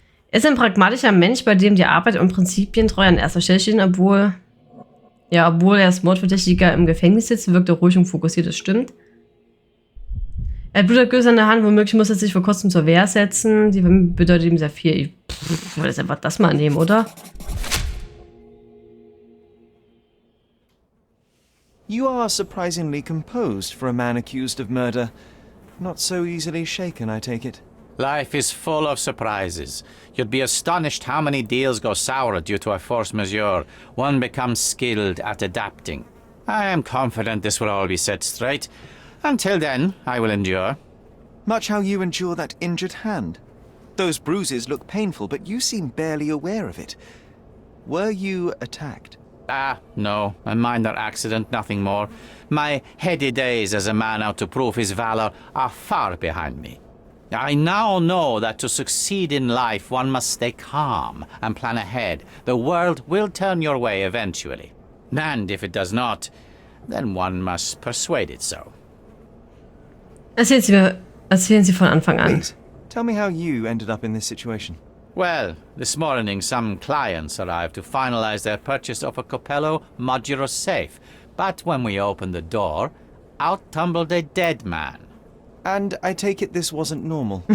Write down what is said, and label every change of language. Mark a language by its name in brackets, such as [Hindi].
[German] Er ist ein pragmatischer Mensch, bei dem die Arbeit und Prinzipien treu an erster Stelle stehen, obwohl er als Mordverdächtiger im Gefängnis sitzt, wirkt er ruhig und fokussiert, das stimmt. Er hat Blutergüsse in der Hand, womöglich muss er sich vor kurzem zur Wehr setzen. Die bedeutet ihm sehr viel. Ich wollte jetzt einfach das mal nehmen, oder? [English] You are surprisingly composed for a man accused of murder. Not so easily shaken, I take it. Life is full of surprises. You'd be astonished how many deals go sour due to a force majeure. One becomes skilled at adapting. I am confident this will all be set straight. Until then, I will endure. Much how you endure that injured hand. Those bruises look painful, but you seem barely aware of it. Were you attacked? No. A minor accident, nothing more. My heady days as a man out to prove his valor are far behind me. I now know that to succeed in life, one must stay calm and plan ahead. The world will turn your way eventually. And if it does not, then one must persuade it so. [German] Erzählen Sie von Anfang an. [English] Please, tell me how you ended up in this situation. Well, this morning some clients arrived to finalize their purchase of a Capello modular safe. But when we opened the door, out tumbled a dead man. And I take it this wasn't normal.